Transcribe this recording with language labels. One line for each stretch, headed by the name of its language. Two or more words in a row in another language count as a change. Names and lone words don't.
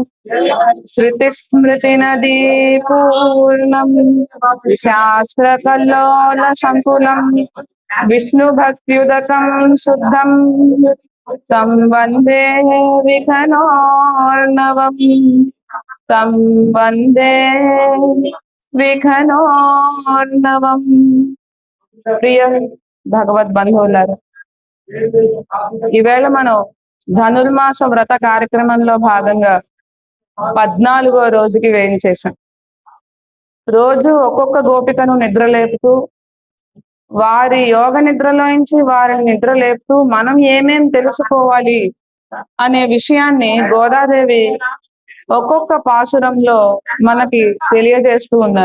Sanskrit: श्रुतिस्मृतिनदी पूर्णं शास्त्रकल्लोलसङ्कुलं विष्णुभक्त्युदकं शुद्धं तं वन्दे विघ्नोर्णवम् तं वन्दे విఘ్నోర్ణవం.
Telugu: ప్రియ భగవద్ బంధువులారా, ఈవేళ మనం ధనుర్మాస వ్రత కార్యక్రమంలో భాగంగా 14వ రోజుకి వేయించేశాం. రోజు ఒక్కొక్క గోపికను నిద్రలేపుతూ, వారి యోగ నిద్రలోంచి వారిని నిద్రలేపుతూ మనం ఏమేం తెలుసుకోవాలి అనే విషయాన్ని గోదాదేవి ఒక్కొక్క పాసురంలో మనకి తెలియజేస్తూ ఉన్నారు.